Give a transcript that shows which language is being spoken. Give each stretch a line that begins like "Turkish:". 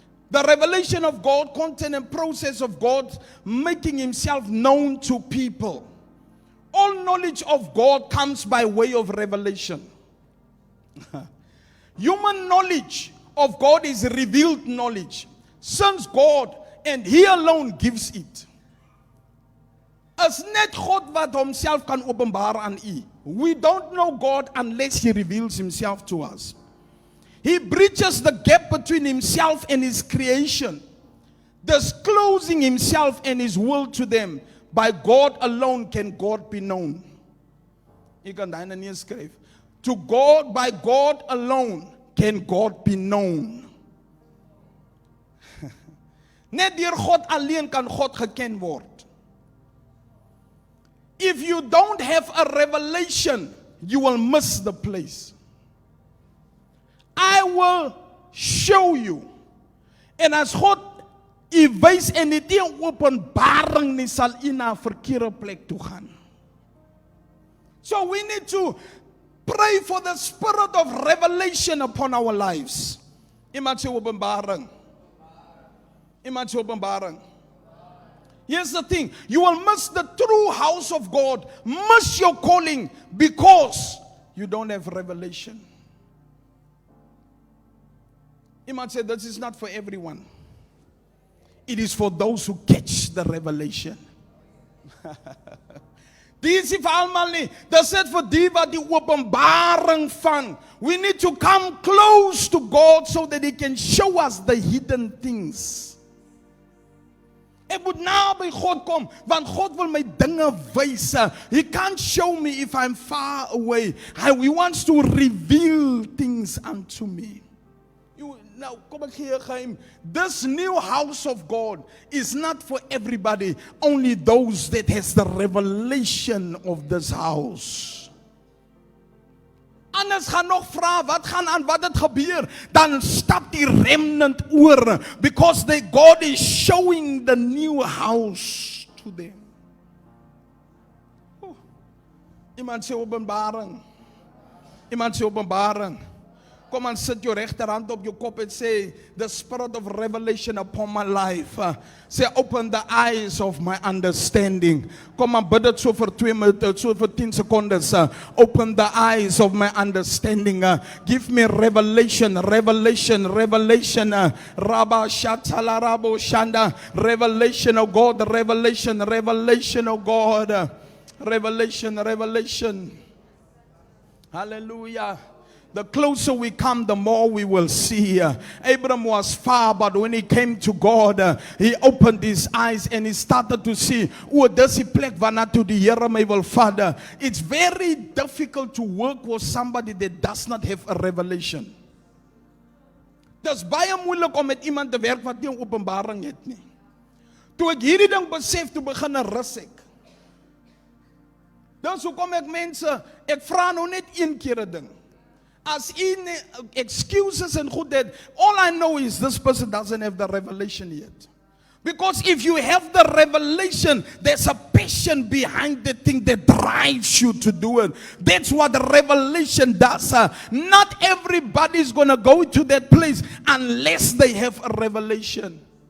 English: The revelation of God, content and process of God making himself known to people. All knowledge of God comes by way of revelation. Human knowledge of God is revealed knowledge, since God and he alone gives it.
Afrikaans: Is net God wat homself kan openbaar aan u.
English: We don't know God unless he reveals himself to us. He bridges the gap between himself and his creation, disclosing himself and his will to them. By God alone can God be known.
Afrikaans: Ek kan daai nie skryf.
English: To God, by God alone can God be known.
Afrikaans: Net deur God alleen kan God geken word.
English: If you don't have a revelation, you will miss the place. I will show you.
Afrikaans: En as God u wys en dit nie openbaring nie, sal u na 'n verkeerde plek toe gaan.
English: So we need to pray for the spirit of revelation upon our lives.
Afrikaans: Iemand sê openbaring. Iemand sê openbaring.
English: Here's the thing, you will miss the true house of God, miss your calling because you don't have revelation. Iemand said this is not for everyone. It is for those who catch the revelation.
Afrikaans: Dit is nie vir almal nie. Dit sê vir die wat die openbaring vang.
English: We need to come close to God so that He can show us the hidden things.
Afrikaans: Ek moet nou by God kom, want God wil my dinge wys.
English: He can't show me if I'm far away. He wants to reveal things unto me. Now,
Afrikaans: kom ek gee 'n geheim.
English: This new house of God is not for everybody, only those that has the revelation of this house.
Afrikaans: Anders gaan nog vra, wat gaan aan, wat het gebeur? Dan stap die remnant oor,
English: because God is showing the new house to them.
Afrikaans: Iemand sê openbaring. Iemand sê openbaring. Kom aan, sit jou regterhand op jou kop en sê,
English: the spirit of revelation upon my life. Say, open the eyes of my understanding.
Afrikaans: Kom aan, bid dit so vir 2 minute, so vir 10 secondes.
English: Open the eyes of my understanding. Give me revelation, revelation, revelation. Rabba shatala rabo shanda. Revelation, oh God, revelation, revelation, oh God. Revelation, revelation. Hallelujah. The closer we come, the more we will see. Abraham was far, but when he came to God, he opened his eyes and he started to see, oh,
Afrikaans: dis die plek waarna toe die Here my wil vat.
English: It's very difficult to work with somebody that does not have a revelation.
Afrikaans: Dis baie moeilik om met iemand te werk wat nie 'n openbaring het nie. Toe ek hierdie ding besef, toe begin rus ek. Dan so kom ek mense, ek vra nou net een keer 'n ding.
English: As in excuses and good that all I know is this person doesn't have the revelation yet. Because if you have the revelation, there's a passion behind the thing that drives you to do it. That's what the revelation does. Not everybody is going to go to that place unless they have a revelation.